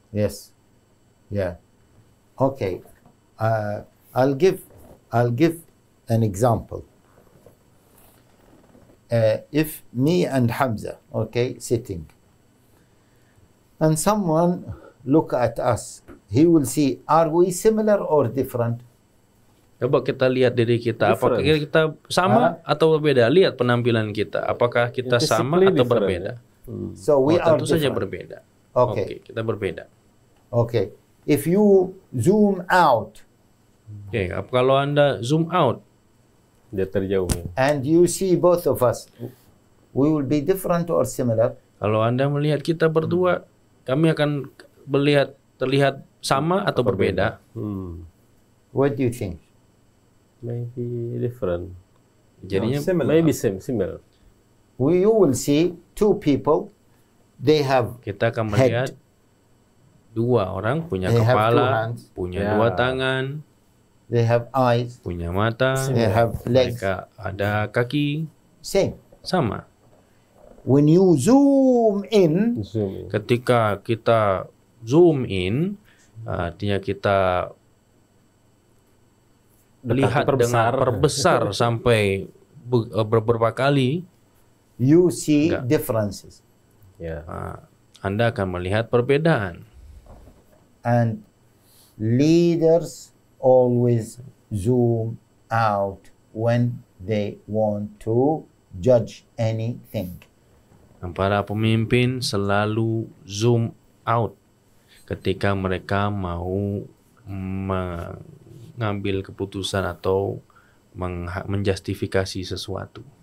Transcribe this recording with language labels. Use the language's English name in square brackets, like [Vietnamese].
[English] Yes. Yeah. Okay. I'll give an example. If me and Hamza, okay, sitting, and someone look at us, he will see, are we similar or different? [Indonesian] Coba kita lihat diri kita, apakah kita sama atau berbeda? Lihat penampilan kita, apakah kita sama atau berbeda? [English] So we are [Indonesian] tentu saja [English] different. [Indonesian] berbeda. [English] Okay. [Indonesian] Oke, kita berbeda. Okay. If you zoom out Oke, kalau Anda zoom out, Dia terjauh. [English] and you see both of us, we will be different or similar? [Indonesian] kalau Anda melihat kita berdua, kami akan terlihat sama atau berbeda. [English] What do you think? Maybe different. [Indonesian] Jadinya [English] Maybe similar. You will see two people, they have [Indonesian] kita akan melihat dua orang punya [English] They have two [Indonesian] kepala, [English] hands. [Indonesian] punya Ya. dua tangan, [English] they have eyes, [Indonesian] punya mata, [English] they have legs. [Indonesian] mereka ada kaki, [English] Same. [Indonesian] sama. [English] When you zoom in, Zoom in. [Indonesian] Ketika kita zoom in, artinya kita lihat dengan perbesar sampai beberapa kali, [English] you see [Indonesian] Enggak. [English] differences. [Indonesian] Ya. Anda akan melihat perbedaan. [English] And leaders always zoom out when they want to judge anything. [Indonesian] Dan para pemimpin selalu zoom out ketika mereka mau mengambil keputusan atau menjustifikasi sesuatu.